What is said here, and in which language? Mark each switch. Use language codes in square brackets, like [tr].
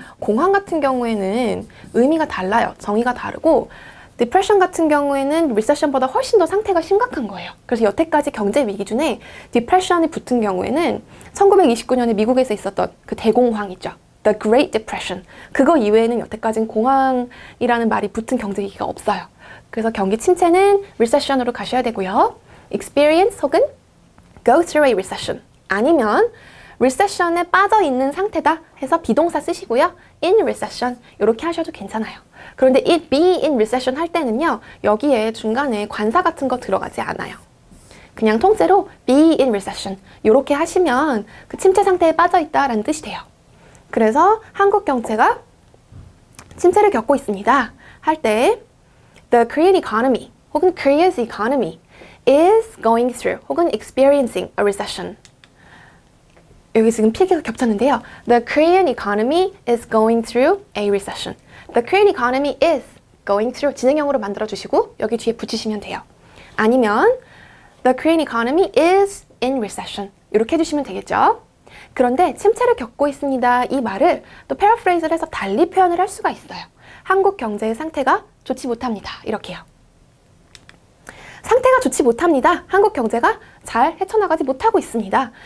[ko] 공황 같은 경우에는 의미가 달라요. 정의가 다르고 디프레션 같은 경우에는 리세션보다 훨씬 더 상태가 심각한 거예요. 그래서 여태까지 경제 위기 중에 디프레션이 붙은 경우에는 1929년에 미국에서 있었던 그 대공황 있죠. [en] The Great Depression. [ko] 그거 이외에는 여태까지는 공황이라는 말이 붙은 경제 위기가 없어요. 그래서 경기 침체는 리세션으로 가셔야 되고요. [en] experience 혹은 go through a recession. [ko] 아니면 recession에 빠져 있는 상태다 해서 비동사 쓰시고요. in recession 이렇게 하셔도 괜찮아요. 그런데 it be in recession 할 때는요. 여기에 중간에 관사 같은 거 들어가지 않아요. 그냥 통째로 be in recession 이렇게 하시면 그 침체 상태에 빠져 있다라는 뜻이 돼요. 그래서 한국 경제가 침체를 겪고 있습니다. 할 때 [en] the Korean economy 혹은 Korea's economy is going through 혹은 experiencing a recession. [ko] 여기 지금 필기가 겹쳤는데요. [en] The Korean economy is going through a recession. The Korean economy is going through [ko] 진행형으로 만들어주시고 여기 뒤에 붙이시면 돼요. [en] 아니면 The Korean economy is in recession. [ko] 이렇게 해주시면 되겠죠. 그런데 침체를 겪고 있습니다. 이 말을 또 패러프레이즈를 해서 달리 표현을 할 수가 있어요. 한국 경제의 상태가 좋지 못합니다. 이렇게요. 상태가 좋지 못합니다. 한국 경제가 잘 헤쳐나가지 못하고 있습니다.